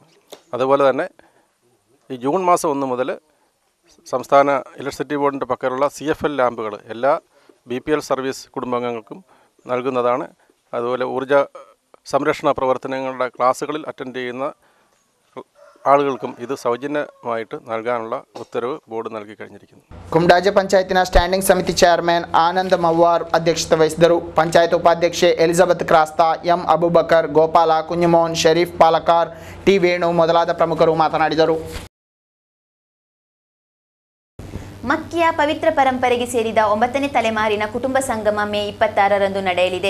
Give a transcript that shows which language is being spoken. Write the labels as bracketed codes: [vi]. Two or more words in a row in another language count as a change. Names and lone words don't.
[ml] അതുപോലെ തന്നെ ഈ ജൂൺ മാസം 1 മുതൽ സംസ്ഥാന ഇലക്ട്രിസിറ്റി ബോർഡിൻ്റെ പക്കലുള്ള CFL ലാമ്പുകൾ എല്ലാ BPL സർവീസ് കുടുംബാംഗങ്ങൾക്കും നൽകുന്നതാണ്. അതുപോലെ ഊർജ്ജ സംരക്ഷണ പ്രവർത്തനങ്ങളുടെ ക്ലാസ്സുകളിൽ അറ്റൻഡ് ചെയ്യുന്ന ആളുകൾക്കും ഇത് സൗജന്യമായിട്ട് നൽകാനുള്ള ഉത്തരവ് ബോർഡ് നൽകി കഴിഞ്ഞിരിക്കുന്നു. [kn] ಕುಮಟಾಜ ಪಂಚಾಯತಿನ ಸ್ಟ್ಯಾಂಡಿಂಗ್ ಸಮಿತಿ ಚೇರ್ಮನ್ ಆನಂದ್ ಮವ್ವಾರ್ ಅಧ್ಯಕ್ಷತೆ ವಹಿಸಿದರು. ಪಂಚಾಯತ್ ಉಪಾಧ್ಯಕ್ಷೆ ಎಲಿಜಬೆತ್ ಕ್ರಾಸ್ತಾ, ಎಂ ಅಬೂಬಕರ್, ಗೋಪಾಲ, ಕುഞ്ഞുമോൻ, ಶರೀಫ್ ಪಾಲಕಾರ್, ಟಿ ವೇಣು ಮೊದಲಾದ ಪ್ರಮುಖರು ಮಾತನಾಡಿದರು. ಮಕ್ಕಿಯ ಪವಿತ್ರ ಪರಂಪರೆಗೆ ಸೇರಿದ 9ನೇ ತಲೆಮಾರಿನ ಕುಟುಂಬ ಸಂಗಮ ಮೇ 26ರಂದು ನಡೆಯಲಿದೆ.